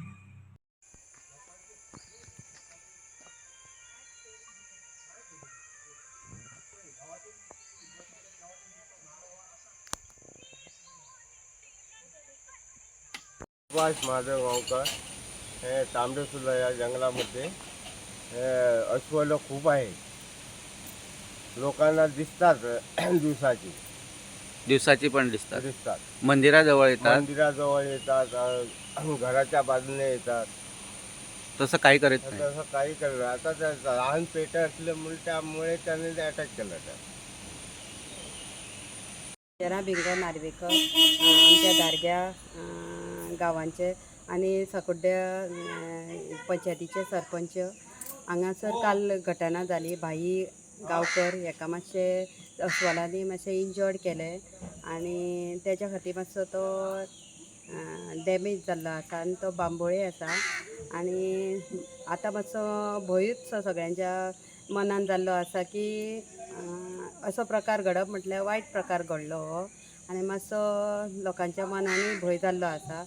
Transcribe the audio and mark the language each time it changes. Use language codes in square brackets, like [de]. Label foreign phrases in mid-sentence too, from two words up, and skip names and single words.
[mr] सुभाष माधव गावकर हे तांबडेसुर्ला या जंगलामध्ये अस्वल खूप आहे. लोकांना दिसतात दिवसाची पण दिसतात. मंदिराजवळ मंदिराजवळ येतात, घराच्या बाजूने येतात. तसं काही करत नाही. तसं काही करत आता त्या लहान पेट असल्यामुळे त्यामुळे त्याने अटॅक केला. [kok] जरा भिंगरा नार्वेकर आमच्या दारग्या गांवांचे आनी साकोड्ड्या पंचायतीचे सरपंच हांगासर काल घटना जाली. भाई गांवकर हेका मातशें अस्वलांनी मातशें इंजर्ड केलें आनी तेज्या खातीर मातसो तो डॅमेज जाल्लो आसा आनी तो बांबोळे आसा आनी आतां मातसो भंयूच सगळ्यांच्या मनान जाल्लो आसा की असो प्रकार घडप म्हटल्यार वायट प्रकार घडलो हो आनी मातसो लोकांच्या मनांनी भंय जाल्लो आसा.